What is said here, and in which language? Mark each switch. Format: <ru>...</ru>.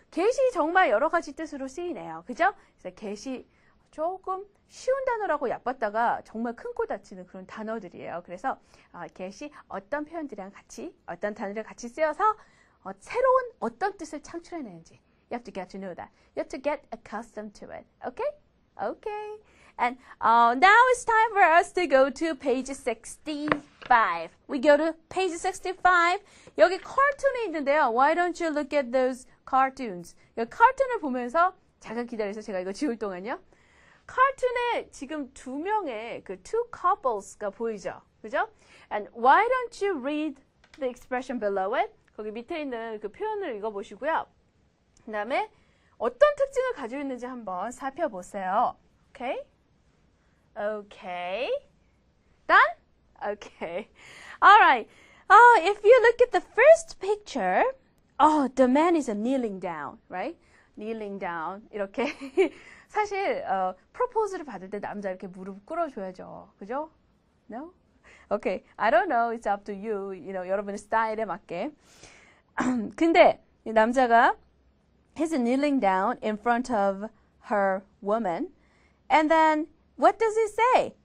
<ko>get이 정말 여러 가지 뜻으로 쓰이네요. 그죠? 그래서 get이 조금 쉬운 단어라고 얕봤다가 정말 큰 코 다치는 그런 단어들이에요. 그래서 get이 어떤 표현들이랑 같이, 어떤 단어를 같이 쓰여서 새로운 어떤 뜻을 창출해내는지</ko> <en>You have to get to know that. You have to get accustomed to it. Okay? Okay. And now it's time for us to go to page 65. We go to page 65.</en> <ko>여기 cartoon이 있는데요.</ko> <en>Why don't you look at those cartoons?</en> <ko>여기 cartoon을 보면서 잠깐 기다려서 제가 이거 지울 동안요. cartoon에 지금 두 명의 그</ko> <en>two couples</en> <ko>가 보이죠? 그죠?</ko> <en>And why don't you read the expression below it?</en> <ko>거기 밑에 있는 그 표현을 읽어보시고요. 그 다음에 어떤 특징을 가지고 있는지 한번 살펴보세요.</ko> <en>Okay? Okay. Done? Okay. All right. If you look at the first picture, the man is kneeling down, right? Kneeling down.</en> <ko>이렇게. 사실, 프로포즈를 받을 때 남자 이렇게 무릎 꿇어줘야죠. 그죠?</ko> <en>No? Okay. I don't know. It's up to you.</en> <ko>여러분의 스타일에 맞게. 근데, 이 남자가</ko> <en>he's kneeling down in front of her woman. And then, what does he say?</en>